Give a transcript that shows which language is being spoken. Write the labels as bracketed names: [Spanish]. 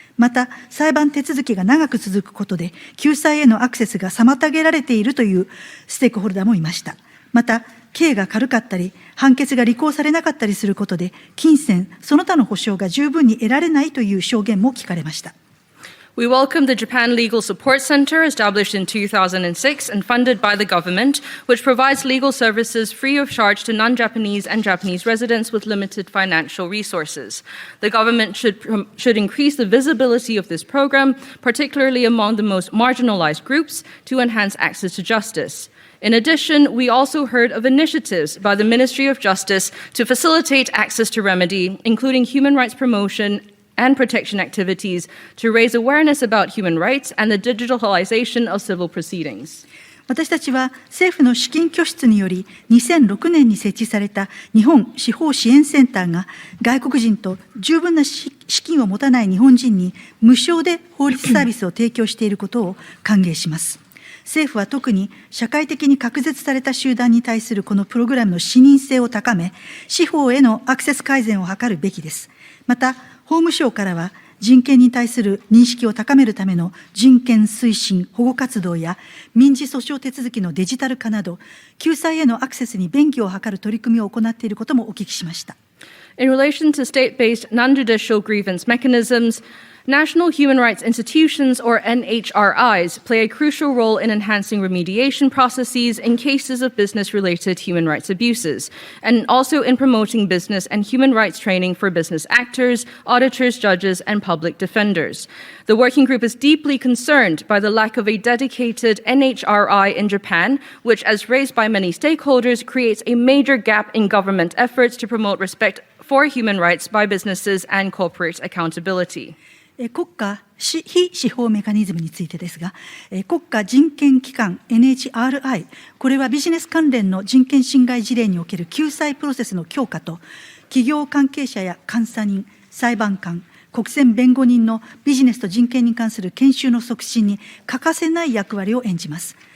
[Japanese] また、裁判手続きが長く続くことで、救済へのアクセスが妨げられているというステークホルダーもいました。また、刑が軽かったり、判決が履行されなかったりすることで、金銭、その他の保障が十分に得られないという証言も聞かれました。 [English] We welcome the Japan Legal Support Center, established in 2006 and funded by the government, which provides legal services free of charge to non-Japanese and Japanese residents with limited financial resources. The government should increase the visibility of this program, particularly among the most marginalized groups, to enhance access to justice. In addition, we also heard of initiatives by the Ministry of Justice to facilitate access to remedy, including human rights promotion and protection activities to raise awareness about human rights and the digitalization of civil proceedings. [Japanese] 私たちは政府の資金拠出により2006年に設置された日本司法支援センターが外国人と十分な資金を持たない日本人に無償で法律サービスを提供していることを歓迎します。政府は特に社会的に隔絶された集団に対するこのプログラムの視認性を高め、司法へのアクセス改善を図るべきです。また、法務省からは人権に対する認識を高めるための人権推進、保護活動や民事訴訟手続きのデジタル化など、救済へのアクセスに便宜を図る取り組みを行っていることもお聞きしました。 [English] In relation to state-based non-judicial grievance mechanisms, national human rights institutions, or NHRIs, play a crucial role in enhancing remediation processes in cases of business-related human rights abuses, and also in promoting business and human rights training for business actors, auditors, judges, and public defenders. The working group is deeply concerned by the lack of a dedicated NHRI in Japan, which, as raised by many stakeholders, creates a major gap in government efforts to promote respect for human rights by businesses and corporate accountability. [Japanese] 国家非司法メカニズムについてですが、国家人権機関 NHRI、これはビジネス関連の人権侵害事例における救済プロセスの強化と、企業関係者や監査人、裁判官、国選弁護人のビジネスと人権に関する研修の促進に欠かせない役割を演じます。